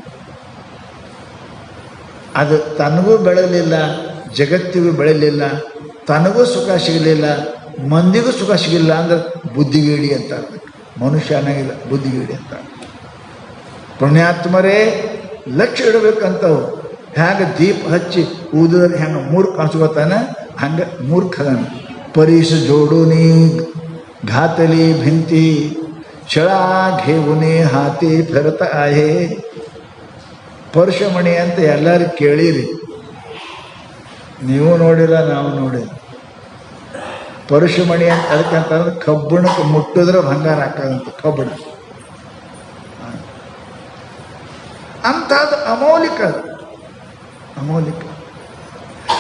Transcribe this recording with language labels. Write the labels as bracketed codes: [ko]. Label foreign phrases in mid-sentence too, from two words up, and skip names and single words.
[kn] ಅದು ತನಗೂ ಬೆಳಗಲಿಲ್ಲ, ಜಗತ್ತಿಗೂ ಬೆಳಲಿಲ್ಲ, ತನಗೂ ಸುಖ ಸಿಗಲಿಲ್ಲ, ಮಂದಿಗೂ ಸುಖ ಸಿಗಲಿಲ್ಲ ಅಂದ್ರೆ ಬುದ್ಧಿಗೇಡಿ ಅಂತ. ಮನುಷ್ಯ ಅನ್ನಂಗಿಲ್ಲ, ಬುದ್ಧಿಗೇಡಿ ಅಂತ. ಪುಣ್ಯಾತ್ಮರೇ ಲಕ್ಷ್ಯ ಇಡಬೇಕಂತವು. ಹೇಗೆ ದೀಪ ಹಚ್ಚಿ ಊದಿದ್ರೆ ಹೆಂಗೆ ಮೂರ್ಖ ಅನ್ಸ್ಕೊತಾನೆ, ಹಂಗೆ ಮೂರ್ಖದನ. [mr] परीस जोडूनी घातली भिंती छळा घेऊने हाती फिरत आहे. [kn] ಪರಶುಮಣಿ ಅಂತ ಎಲ್ಲರೂ ಕೇಳಿರಿ, ನೀವು ನೋಡಿಲ್ಲ, ನಾವು ನೋಡಿಲ್ಲ. ಪರಶುಮಣಿ ಅಂತ ಅದಕ್ಕಂತಂದ್ರೆ ಕಬ್ಬಣಕ್ಕೆ ಮುಟ್ಟಿದ್ರೆ ಬಂಗಾರ ಹಾಕೋದಂತ ಕಬ್ಬಣ. ಅಂಥದ್ದು ಅಮೌಲಿಕ, ಅಮೌಲಿಕ.